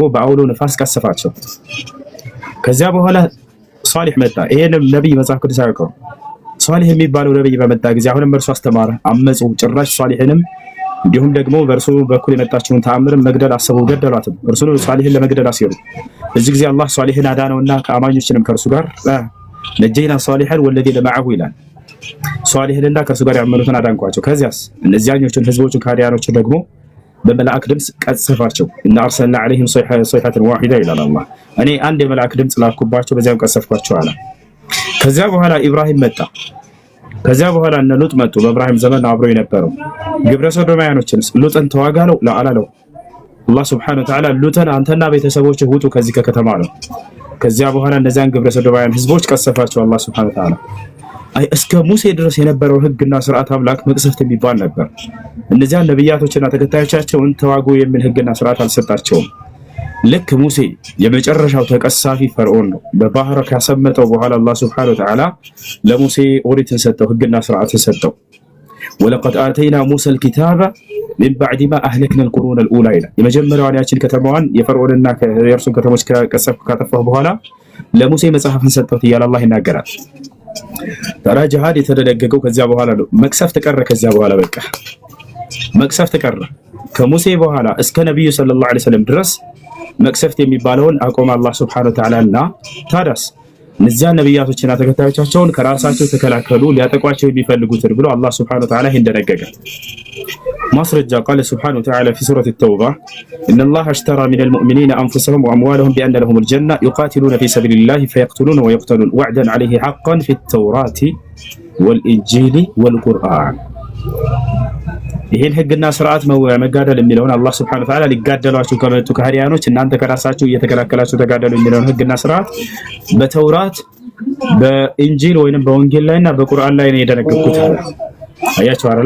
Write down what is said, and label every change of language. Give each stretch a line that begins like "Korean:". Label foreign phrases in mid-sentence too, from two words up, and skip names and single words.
Amharic: በአውሎ ነፋስ ቀሰፋቸው። ከዚያ በኋላ ሷሊህ መጣ። ይሄንም ነብይ መጽሐፍ ቅዱስ አያውቀውም። ሷሊህ የሚባለው ነብይ በመጣ ጊዜ አሁንም እርሱ አስተማረ፣ አመጹ። ጭራሽ ሷሊህንም እንዲሁም ደግሞ በእርሱ በኩል የመጣችውን ተአምርን መግደል አሰቡ፣ ገደሏትም። እርሱን ሷሊህን ለመግደል አሴሩ። በዚህ ጊዜ አላህ ሷሊህን አዳነውና ከአማኞችንም ከእርሱ ጋር
Arabic: نجينا صالحا والذين معه
Amharic: ይላል። ሷሊህንና ከእርሱ ጋር ያመኑትን አዳንኳቸው። ከዚያስ እነዚያኞቹን ህዝቦቹን ከሃዲያኖችን ደግሞ በመላእክ ድምጽ ቀሰፋቸው። እና
Arabic: أرسلنا عليهم صيحة واحدة
Amharic: ይላል አላህ። እኔ አንድ የመላእክ ድምጽ ላኩባቸው በዚያም ቀሰፍኳቸው አለ። ከዚያ በኋላ ኢብራሂም መጣ። ከዚያ በኋላ እነ ሉጥ መጡ። በኢብራሂም ዘመን አብረው የነበረው ግብረ ሰዶማውያኖችን ሉጥን ተዋጋለው ለአላለው አላህ
Arabic: سبحانه وتعالى
Amharic: ሉጥን አንተና ቤተሰቦችህ ውጡ ከዚህ ከከተማ ነው። ከዚያ በኋላ እነዚያን ግብረ ሰዶማውያን ህዝቦች ቀሰፋቸው አላህ
Arabic: سبحانه وتعالى።
Amharic: እስከ ሙሴ ድረስ የነበረው ህግና ስርዓት አምላክ መቅሰፍት የሚባል ነበር። እነዚያን ነብያቶችና ተከታዮቻቸውን ተዋጉ የሚል ህግና ስርዓት አልሰጣቸውም። ልክ ሙሴ የመጨረሻው ተቀሳፊ ፈርዖን ነው። በባህር ካሰመጠው በኋላ አላህ
Arabic: سبحانه وتعالى
Amharic: ለሙሴ ኦሪትን ሰጠው፣ ህግና ስርዓትን ሰጠው።
Arabic: ولقد آتينا موسى الكتاب من بعد ما أهلكنا القرون الاولى
Amharic: ይላል። የመጀመሪያዋን ያችን ከተማዋን የፈርዖንና የእርሱን ከተሞች ካጠፋሁ በኋላ ለሙሴ መጽሐፍን ሰጠሁት እያለ አላህ ይናገራል። ታዲያ ጂሃድ የተደነገገው ከዚያ በኋላ ነው። መቅሰፍት ቀረ። ከዚያ በኋላ በቃ መቅሰፍት ቀረ። ከሙሴ በኋላ እስከ ነብዩ
Arabic: صلى الله عليه وسلم
Amharic: ድረስ መቅሰፍት የሚባለውን አቆመ አላህ
Arabic: سبحانه وتعالى።
Amharic: እና ታዲያስ እነዚያ ነብያቶችና ተከታዮቻቸውን ከራሳቸው ተከላከሉ ሊያጠቋቸው የሚፈልጉትን ብሎ አላህ
Arabic: سبحانه وتعالى
Amharic: እንደነገገ
Arabic: ማስረጃ قال سبحانه وتعالى في سورة التوبة إن الله اشترى من المؤمنين أنفسهم وأموالهم بأن لهم الجنة يقاتلون في سبيل الله فيقتلون ويقتلون وعدا عليه حقا في التوراة والإنجيل والقرآن.
Amharic: ይሄን ህግና ስርዓት መጋደል የሚለውን አላህ
Arabic: سبحانه وتعالى
Amharic: ሊጋደሏቸው ከመጡ ከሃዲያኖች እናንተ ከራሳችሁ እየተከላከላችሁ ተጋደሉ የሚለውን ህግና ስርዓት በተውራት በኢንጂል ወይንም በወንጌል ላይና በቁርአን ላይ ነው የደነገጉት። አያችሁ አይደል?